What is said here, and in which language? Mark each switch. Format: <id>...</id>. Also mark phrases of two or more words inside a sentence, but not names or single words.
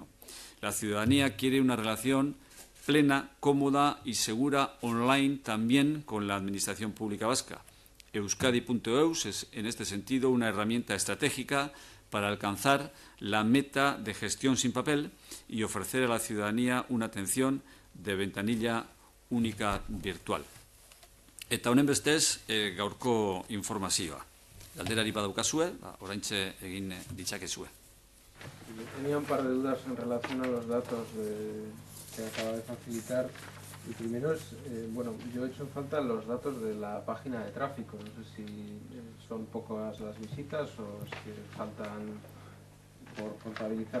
<es>La ciudadanía quiere una relación plena, cómoda y segura online también con la Administración Pública vasca. Euskadi.eus es, en este sentido, una herramienta estratégica para alcanzar la meta de gestión sin papel y ofrecer a la ciudadanía una atención de ventanilla única virtual.</es> <eu>Eta honen bestez, gaurko informazioa. Galderari badaukazue, oraintxe egin ditzakezue.</eu> <es>Tenía un par de dudas en relación a los datos que acaba de facilitar. El primero es, bueno, yo he hecho en falta los datos de la página de tráfico. No sé si son pocas las visitas o si faltan por contabilizar.</es>